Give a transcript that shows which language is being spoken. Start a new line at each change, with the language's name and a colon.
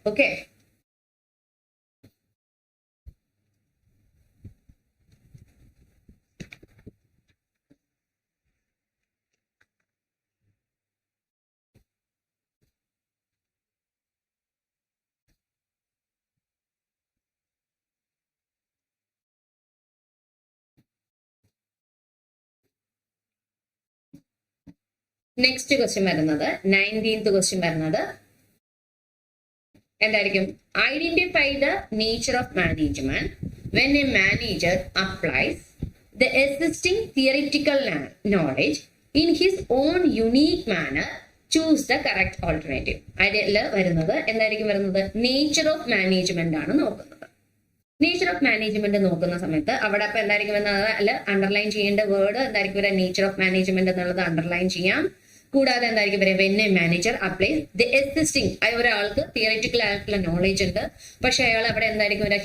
Malayalam: Okay, next question വരുന്നത് 19th question വരുന്നത് എന്തായിരിക്കും?
English: Identify the nature of management when a manager applies the existing theoretical knowledge in his own unique manner, choose the correct alternative.
Malayalam: അതിൽ വരുന്നത് എന്തായിരിക്കും വരുന്നത്? Nature of management ആണ് നോക്കുന്നത്. Nature of management നോക്കുന്ന സമയത്ത് അവിടെ അപ്പൊ എന്തായിരിക്കും വരുന്നത്? അല്ല, അണ്ടർലൈൻ ചെയ്യേണ്ട വേർഡ് എന്തായിരിക്കും വരിക? നേച്ചർ ഓഫ് മാനേജ്മെന്റ് എന്നുള്ളത് അണ്ടർലൈൻ ചെയ്യാം. കൂടാതെ എന്തായിരിക്കും വരിക?
English: when a manager apply the existing,
Malayalam: ഒരാൾക്ക് തിയററ്റിക്കൽ ആയിട്ടുള്ള നോളേജ് ഉണ്ട്, പക്ഷെ അയാൾ അവിടെ എന്തായിരിക്കും വരിക?